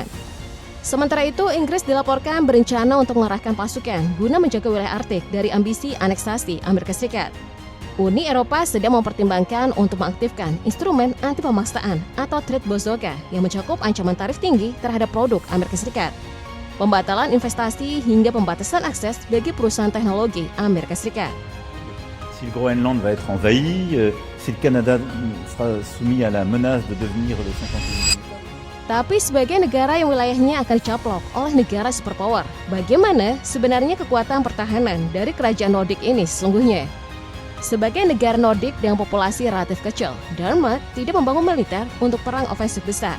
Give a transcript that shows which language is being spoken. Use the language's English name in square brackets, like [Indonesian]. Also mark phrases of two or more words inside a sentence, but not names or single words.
[Indonesian] Sementara itu, Inggris dilaporkan berencana untuk mengerahkan pasukan guna menjaga wilayah Arktik dari ambisi aneksasi Amerika Serikat. Uni Eropa sedang mempertimbangkan untuk mengaktifkan instrumen anti pemaksaan atau [English] trade bazooka [Indonesian] yang mencakup ancaman tarif tinggi terhadap produk Amerika Serikat, pembatalan investasi hingga pembatasan akses bagi perusahaan teknologi Amerika Serikat. [French] Si le Groenland va être envahi, si le Canada sera soumis à la menace de devenir le 51e. [Indonesian] Tapi sebagai negara yang wilayahnya akan dicaplok oleh negara superpower, bagaimana sebenarnya kekuatan pertahanan dari kerajaan Nordik ini sesungguhnya? Sebagai negara Nordik dengan populasi relatif kecil, Denmark tidak membangun militer untuk perang ofensif besar.